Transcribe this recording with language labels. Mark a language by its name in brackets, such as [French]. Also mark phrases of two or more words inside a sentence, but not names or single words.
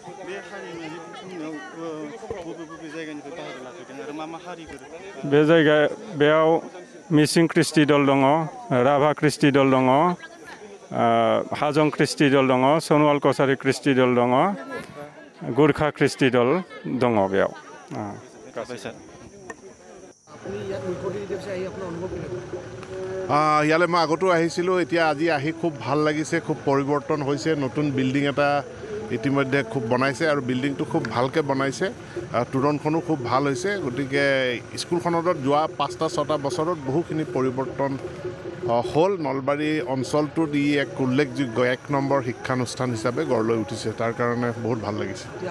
[Bodo] बे बेयाव मिसिं कृष्टि दल दङ, राभा कृष्टि दल दङ, हाजं कृष्टि दल दङ, सनवाल कसारी कृष्टि दल दङ, गुरखा कृष्टि दल दङ बेयाव। [Assamese] ইয়ালৈ মই আগতো আহিছিলোঁ এতিয়া আজি আহি খুব ভাল লাগিছে খুব পৰিৱৰ্তন হৈছে নতুন বিল্ডিং এটা ইতিমধ্যে খুব বনাইছে আৰু বিল্ডিংটো খুব ভালকৈ বনাইছে তোৰণখনো খুব ভাল হৈছে গতিকে স্কুলখনত যোৱা ৫-৬টা বছৰত বহুখিনি পৰিৱৰ্তন হ'ল নলবাৰী অঞ্চলটোত ই এক উল্লেখযোগ্য ১ নম্বৰ শিক্ষানুষ্ঠান হিচাপে গঢ় লৈ উঠিছে তাৰ কাৰণে বহুত ভাল লাগিছে।